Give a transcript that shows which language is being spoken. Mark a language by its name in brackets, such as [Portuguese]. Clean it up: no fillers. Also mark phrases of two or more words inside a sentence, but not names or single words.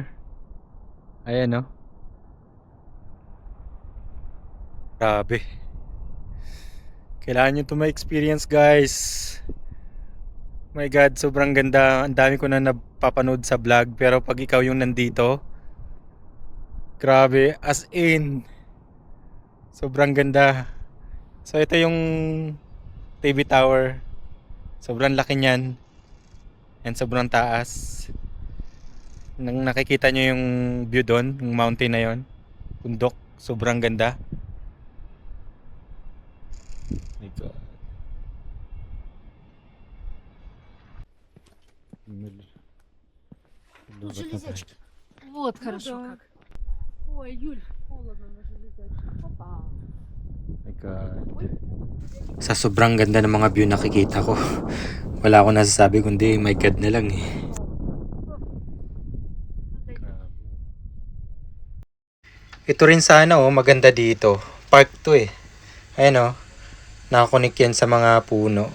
[Filipino] Ayan, no? Grabe. Kailangan nyo to ma-experience, guys. [English] My God, [Filipino] sobrang ganda. Ang dami ko na napapanood sa vlog. Pero pag ikaw yung nandito, grabe, [English] as in, [Filipino] sobrang ganda. So, ito yung TV tower. Sobrang laki niyan. And sobrang taas. Nang nakikita nyo yung view doon, yung mountain na yon, bundok, sobrang ganda. [English] My God. [Russian] Тут железячки. Вот хорошо да. как. Ой, Юль, холодно на железячке. Опа. [English] My God. [Filipino] Sa sobrang ganda ng mga view nakikita ko, wala akong nasasabi kundi [English] my God [Filipino] na lang eh. Ito rin sana oh, maganda dito. Park to eh. Ayan oh, nakakonek yan sa mga puno.